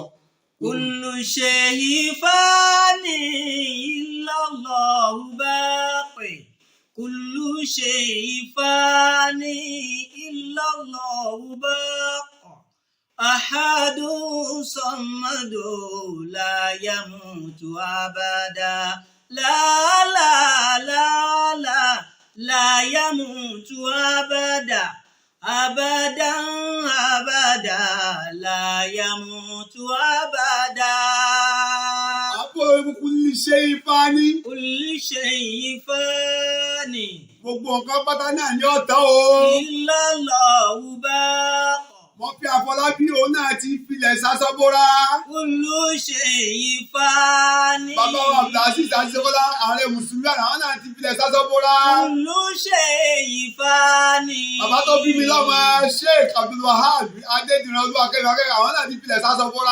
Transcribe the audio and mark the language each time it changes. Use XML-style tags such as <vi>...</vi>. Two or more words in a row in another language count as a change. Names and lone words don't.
<ar>كل شيء فان إلا الله باق كل شيء فان إلا الله باق. أحد صمد لا يموت أبدا لا لا لا لا لا يموت أبدا أبدا أبدا لا يموت أبدا كل شيء فاني كل شيء فاني</ar> <yo>gbogbo nǹkan pátá náà ni ó tán o.</yo> <ar>إلا الله باق</ar> <yo>wọ́n fi Afọlábí òun náà ti filẹ̀ sásọ́bóra.</yo> <ar>كل شيء فان.</ar> <yo>bàbá wa Abdulaziz Ajíṣẹ́kọ́lá ààrẹ mùsùlùmí àwọn náà ti filẹ̀ sásọ́bóra.</yo> <ar>كل شيء فان.</ar> <yo>bàbá tó bí mi lọ́mọ Sheikh Abdulwahab Adédìran Olúwakẹ́mi akẹ́kọ̀ọ́ àwọn náà ti filẹ̀ sásọ́bóra.</yo>